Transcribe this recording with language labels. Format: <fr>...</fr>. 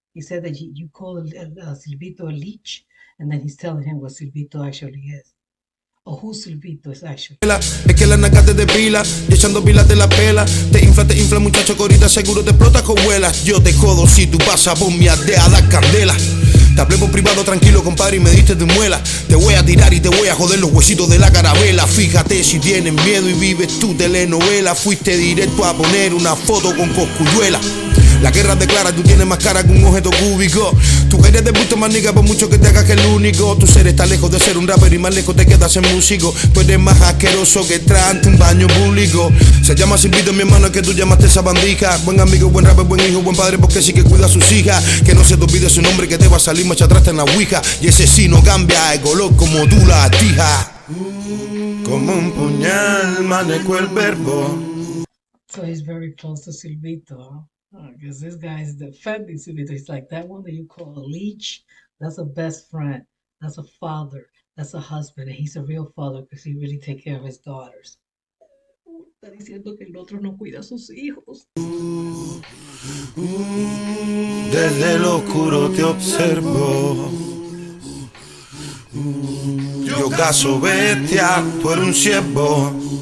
<en>He said that you call Silvito a leech, and then he's telling him what Silvito actually is. Or who Silvito is actually.</en> <es>es que la naca te depila y echando pilas de la pela. Te infla muchacho que ahorita seguro te explota con vuelas. Yo te jodo si tú pasas por mi aldea a dar candela. Te hablé por privado tranquilo compadre y me diste de muela. Te voy a tirar y te voy a joder los huesitos de la carabela. Fíjate si tienes miedo y vives tu telenovela. Fuiste directo a poner una foto con coscuyuela. La guerra declara, tú tienes más cara que un objeto cúbico. Tú eres de gusto más nigga por mucho que te hagas que el único. Tu ser está lejos de ser un rapper y más lejos te quedas en músico. Tú eres más asqueroso que entrar ante un baño público. Se llama Silvito mi hermano, es que tú llamaste esa bandija. Buen amigo, buen rapper, buen hijo, buen padre porque sí que cuida a sus hijas. Que no se te olvide su nombre que te va a salir macha atrás en la ouija. Y ese sí no cambia de color como tú la tijas. Como un puñal manejo el verbo.</es> <en>So he's very close to Silvito, huh? Because this guy is defending Silvito. He's like, that one that you call a leech, that's a best friend, that's a father, that's a husband, and he's a real father because he really take care of his daughters.</en> <es>Está diciendo que el otro no cuida a sus hijos. Desde lo oscuro te observo. Yo caso bestia, tú eres un ciervo.</es>